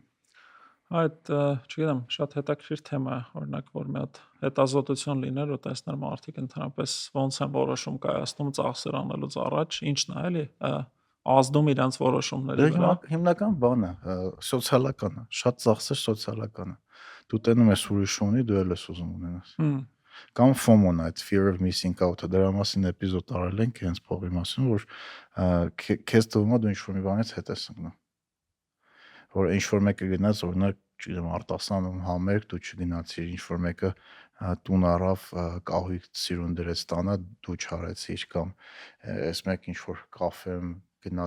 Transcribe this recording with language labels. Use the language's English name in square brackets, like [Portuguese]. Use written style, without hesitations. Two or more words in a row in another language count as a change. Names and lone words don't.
[Armenian] Այդ, չգիտեմ, շատ հետաքրքիր թեմա է, օրինակ, որ մի հատ հետազոտություն լիներ ու տեսներ մարդիկ ընդհանրապես ոնց են որոշում կայացնում ծախսեր անելուց առաջ, ինչն է, էլի, ազդում իրենց որոշումների վրա։ Հիմնական բանը սոցիալական է, շատ ծախսեր սոցիալական է։ Դու տենում ես ուրիշ ունի, դու էլ ես ուզում ունենաս։ Կամ FOMO-ն, այդ [English] fear of missing out- [Armenian] ը, դրա մասին էպիզոդ արել ենք հենց փողի մասին, որ քեզ թվում է դու ինչ-որ մի բանից հետ ես ընկնում։ Որ ինչ-որ մեկը գնաց, օրինակ, չգիտեմ, Արտասանում համերգ, դու չգնացիր, ինչ-որ մեկը տուն առավ, կահույք սիրուն դրեց տանը, դու չարեցիր, կամ այս մեկ ինչ-որ կաֆեմ գնաց